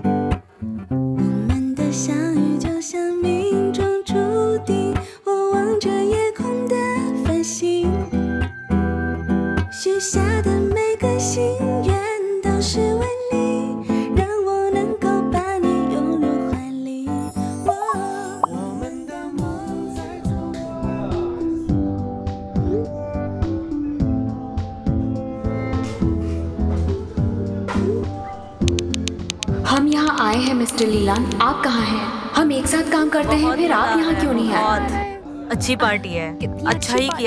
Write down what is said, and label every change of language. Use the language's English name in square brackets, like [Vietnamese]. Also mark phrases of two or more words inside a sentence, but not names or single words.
[Chinese] 我们的相遇就像命中注定，我望着夜空的繁星，许下的每个心愿都是为你，让我能够把你拥入怀里。我们的梦在走。 [Hindi] हम यहाँ आए हैं मिस्टर लीलान, आप कहाँ हैं? हम एक साथ काम करते हैं, फिर आप यहाँ क्यों नहीं आए? बहुत अच्छी पार्टी है, अच्छा ही किया